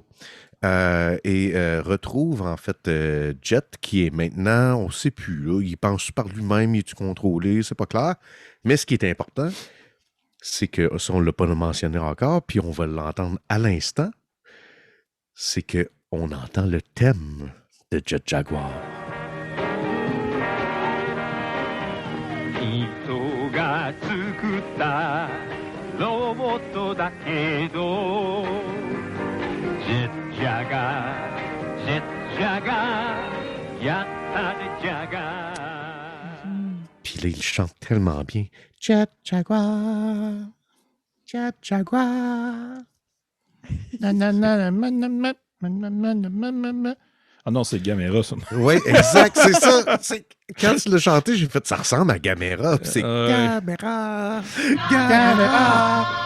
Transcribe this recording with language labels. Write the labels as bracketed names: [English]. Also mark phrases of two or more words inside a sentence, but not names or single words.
[French] Et retrouve en fait Jet, qui est maintenant, on ne sait plus, là, il pense par lui-même, il est-tu contrôlé, c'est pas clair. Mais ce qui est important, c'est que, ça on ne l'a pas mentionné encore, puis on va l'entendre à l'instant, c'est qu'on entend le thème de Jet Jaguar. [Japanese] 人が作ったロボットだけどジェッジャガージェッジャガーやったねジャガー [French] Puis là, il chante tellement bien. Jet Jaguar, Jet Jaguar. Ah non, c'est Gamera, ça. Oui, exact, c'est ça. Quand tu l'as chanté, j'ai fait, ça ressemble à Gamera. Puis c'est Gamera, Gamera.